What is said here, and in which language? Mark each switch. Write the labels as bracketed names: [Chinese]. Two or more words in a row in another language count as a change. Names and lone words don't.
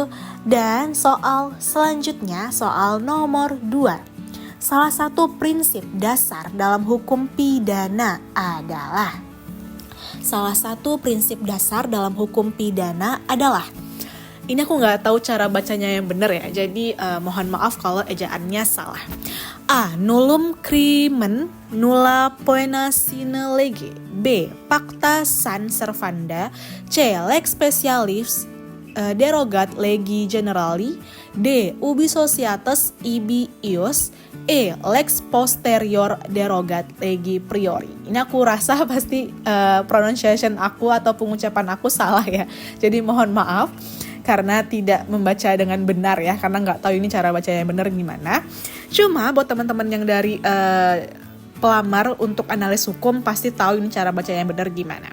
[Indonesian] Dan soal selanjutnya, soal nomor 2. Salah satu prinsip dasar dalam hukum pidana adalah ini aku nggak tahu cara bacanya yang benar ya, jadi mohon maaf kalau ejaannya salah. A. [Latin] Nullum crimen nulla poena sine lege. B. Pacta sunt servanda. C. Lex specialis derogat legi generali. D. Ubi societas ibi ius. E. Lex posterior derogat legi priori. [Indonesian] Ini aku rasa pasti pronunciation aku atau pengucapan aku salah ya. Jadi mohon maaf karena tidak membaca dengan benar ya, karena nggak tahu ini cara baca yang benar gimana. Cuma buat teman-teman yang dari pelamar untuk analis hukum pasti tahu ini cara baca yang benar gimana.